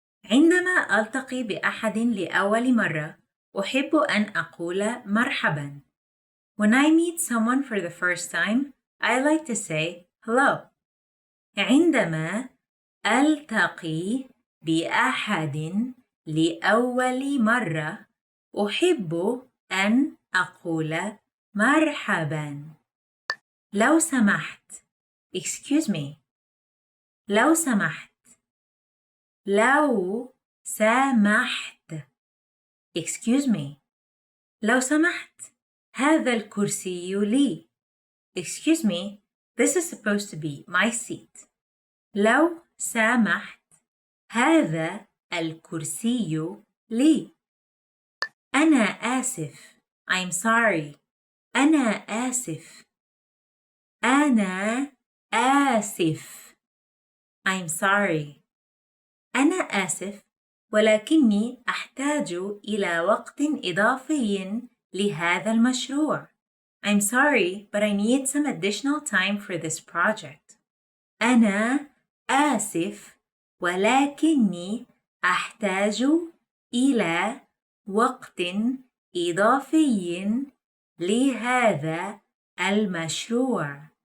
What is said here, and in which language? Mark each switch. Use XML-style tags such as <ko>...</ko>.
<ar>عندما ألتقي بأحد لأول مرة، أحب أن أقول مرحبا.</ar> <en>When I meet someone for the first time, I like to say hello.</en> <ar>عندما ألتقي بأحد لأول مرة، أحب أن أقول مرحبا. لو سمحت.</ar> <en>Excuse me.</en> <ar>لو سمحت. لو سمحت.</ar> <en>Excuse me.</en> <ar>لو سمحت. هذا الكرسي لي.</ar> <en>Excuse me. This is supposed to be my seat.</en> <ar>لو سمحت. هذا الكرسي لي. أنا آسف.</ar> <en>I'm sorry.</en> <ar>أنا آسف. أنا آسف.</ar> <en>I'm sorry.</en> <ar>أنا آسف ولكني أحتاج إلى وقت إضافي لهذا المشروع.</ar> <en>I'm sorry, but I need some additional time for this project.</en> <ar>أنا آسف ولكني أحتاج إلى وقت إضافي لهذا المشروع.</ar>